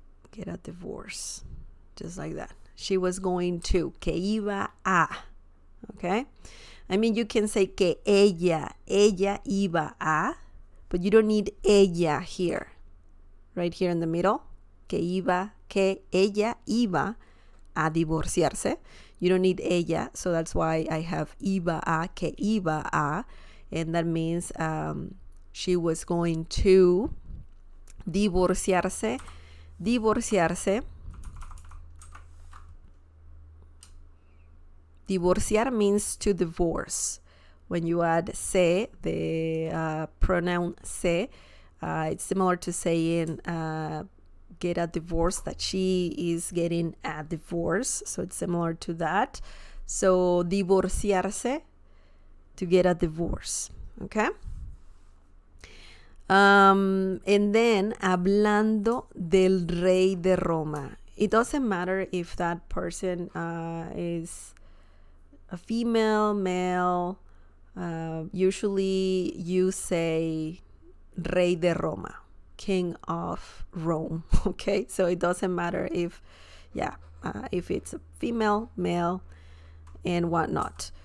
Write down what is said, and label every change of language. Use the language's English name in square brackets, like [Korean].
[English] Get a divorce. Just like that. She was going to. [Spanish] Que iba a. Okay. [English] I mean, you can say [Spanish] que ella iba a, [English] but you don't need ella here. Right here in the middle. [Spanish] Que ella iba a divorciarse. [English] You don't need ella, so that's why I have [Spanish] iba a, que iba a, [English] and that means she was going to divorciarse. [Spanish] Divorciarse. [English] Divorciar means to divorce. When you add se, the pronoun se, it's similar to saying get a divorce, that she is getting a divorce. So it's similar to that. So divorciarse, to get a divorce. Okay. And then [Spanish] hablando del rey de Roma. [English] It doesn't matter if that person is a female, male. Usually you say [Spanish] rey de Roma, [English] king of Rome. Okay, so it doesn't matter if it's a female, male, and whatnot.